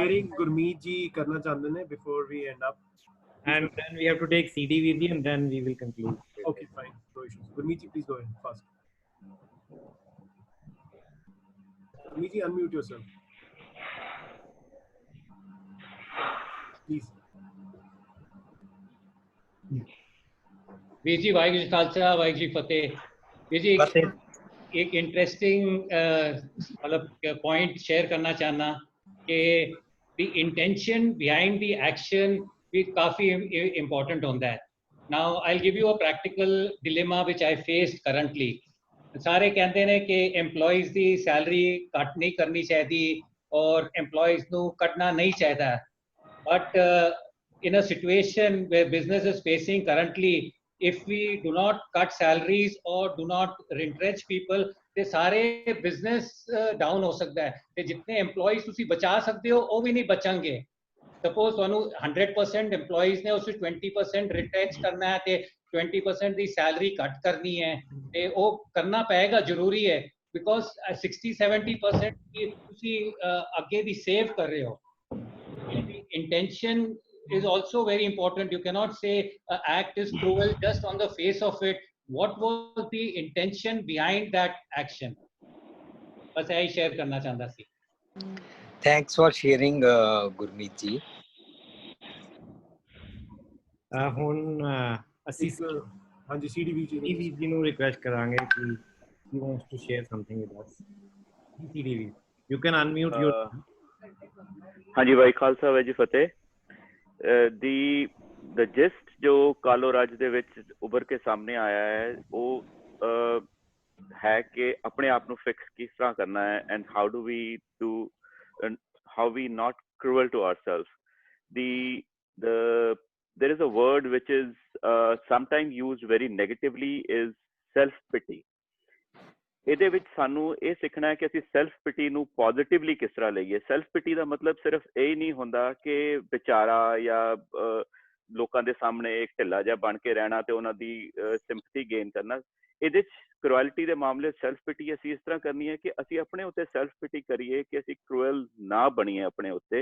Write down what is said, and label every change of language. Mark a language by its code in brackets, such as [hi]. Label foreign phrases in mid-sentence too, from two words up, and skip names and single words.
[pa] ਸ਼ੇਅਰਿੰਗ ਗੁਰਮੀਤ ਜੀ ਕਰਨਾ ਚਾਹੁੰਦੇ ਨੇ [en] before we end up. And then we have to take CD with you and then we will conclude. Okay, fine. No issues. Gurmeet ji, please go ahead fast. Gurmeet ji, unmute yourself. Please. [pa] ਵੀਰ ਜੀ ਵਾਹਿਗੁਰੂ ਜੀ ਖਾਲਸਾ ਵਾਹਿਗੁਰੂ ਜੀ ਫਤਿਹ। ਵੀਰ ਜੀ [hi] एक इंटरेस्टिंग मतलब पॉइंट शेयर करना चाहना कि [en] the intention behind the action [hi] भी काफ़ी इम्पोर्टेंट होता है। [en] Now I'll give you a practical dilemma which I faced currently. [pa] ਸਾਰੇ ਕਹਿੰਦੇ ਨੇ ਕਿ EMPLOYEES ਦੀ ਸੈਲਰੀ ਕੱਟ ਨਹੀਂ ਕਰਨੀ ਚਾਹੀਦੀ ਔਰ EMPLOYEES ਨੂੰ ਕੱਟਣਾ ਨਹੀਂ ਚਾਹੀਦਾ, [en] but in a situation where business is facing currently, if we do not cut salaries or do not retrench people, [pa] ਤੇ ਸਾਰੇ [en] business down [pa] ਹੋ ਸਕਦਾ ਹੈ ਤੇ ਜਿੰਨੇ EMPLOYEES ਤੁਸੀਂ ਬਚਾ ਸਕਦੇ ਹੋ ਉਹ ਵੀ ਨਹੀਂ ਬਚਣਗੇ। Suppose ਤੁਹਾਨੂੰ 100% EMPLOYEES ਨੇ ਉਸ 20% retrench ਕਰਨਾ ਹੈ ਤੇ 20% ਦੀ ਸੈਲਰੀ ਕੱਟ ਕਰਨੀ ਹੈ ਤੇ ਉਹ ਕਰਨਾ ਪਏਗਾ, ਜ਼ਰੂਰੀ ਹੈ, because 60-70% ਤੁਸੀਂ ਅੱਗੇ ਦੀ ਸੇਵ ਕਰ ਰਹੇ ਹੋ। [en] Intention is also very important. You cannot say an act is cruel just on the face of it. What was the intention behind that action? [hi] बस यही शेयर करना चाहता सी। [en] Thanks for sharing, Gurmeet ji. [pa] ਹੁਣ ਅਸੀਂ ਹਾਂਜੀ CDV ਜੀ ਨੂੰ ਰਿਕੁਐਸਟ ਕਰਾਂਗੇ ਕਿ [en] he wants to share something with us. CDV, you can unmute your [pa] ਹਾਂਜੀ ਭਾਈ ਖਾਲਸਾ ਵਾਹਿ ਜੀ ਫਤਿਹ। [en] the gist [pa] ਜੋ ਕਾਲੋ ਰਾਜ ਦੇ ਵਿੱਚ ਉੱਭਰ ਕੇ ਸਾਹਮਣੇ ਆਇਆ ਹੈ ਉਹ ਹੈ ਕਿ ਆਪਣੇ ਆਪ ਨੂੰ ਫਿਕਸ ਕਿਸ ਤਰ੍ਹਾਂ ਕਰਨਾ ਹੈ [en] and how do we do and how we not cruel to ourselves. There is a word which is sometimes used very negatively is self pity. [pa] ਇਹਦੇ ਵਿੱਚ ਸਾਨੂੰ ਇਹ ਸਿੱਖਣਾ ਹੈ ਕਿ ਅਸੀਂ [en] self pity [pa] ਨੂੰ ਪੋਜ਼ਿਟਿਵਲੀ ਕਿਸ ਤਰ੍ਹਾਂ ਲਈਏ। [en] self pity [pa] ਦਾ ਮਤਲਬ ਸਿਰਫ ਇਹ ਨਹੀਂ ਹੁੰਦਾ ਕਿ ਵਿਚਾਰਾ ਜਾਂ ਲੋਕਾਂ ਦੇ ਸਾਹਮਣੇ ਇੱਕ ਢਿੱਲਾ ਜਿਹਾ ਬਣ ਕੇ ਰਹਿਣਾ ਤੇ ਉਹਨਾਂ ਦੀ [en] sympathy gain [pa] ਕਰਨਾ। ਇਹਦੇ 'ਚ ਕਰੂਐਲਿਟੀ ਦੇ ਮਾਮਲੇ [en] self pity [pa] ਅਸੀਂ ਇਸ ਤਰ੍ਹਾਂ ਕਰਨੀ ਹੈ ਕਿ ਅਸੀਂ ਆਪਣੇ ਉੱਤੇ [en] self pity [pa] ਕਰੀਏ ਕਿ ਅਸੀਂ ਕਰੂਅਲ ਨਾ ਬਣੀਏ ਆਪਣੇ ਉੱਤੇ।